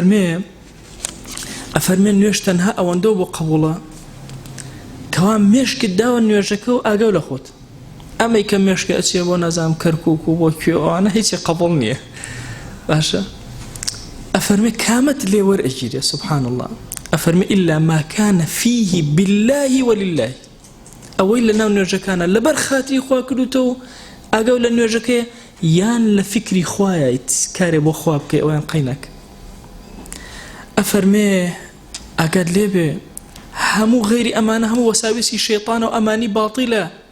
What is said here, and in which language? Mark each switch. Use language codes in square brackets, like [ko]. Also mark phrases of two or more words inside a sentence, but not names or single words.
[ckb] ئەفەرمێ نوێژ تەنها ئەوەندەو بۆ قبوڵە کەوا مێشکت داوە نوێژەکە و ئاگەو لە خۆت ئەمەی کە مێشکە ئەچێ بۆ نازام کەرکووک و بۆ کوێوانە هیچی قبول نییە باشە ئەفەرمێ کامەت لێ وەرئەگیرێ [ar] سبحان الله [ckb] ئەفەرمێ [ar] إلا ما كان فيه بالله ولله [ckb] ئەوەی لە ناو نوێژەکانە لەبەر خاتری خوا کردوتەوە ئاگەو لە نوێژەکە یان لە فکری خوایە کارێ بۆ خوا بکەی ئەویان قەینەک ئەفەرمێ ئاگات لێبێ هەموو غەیری ئەمانە هەموو وەساویسی شەیطانە و ئەمانی باتیلە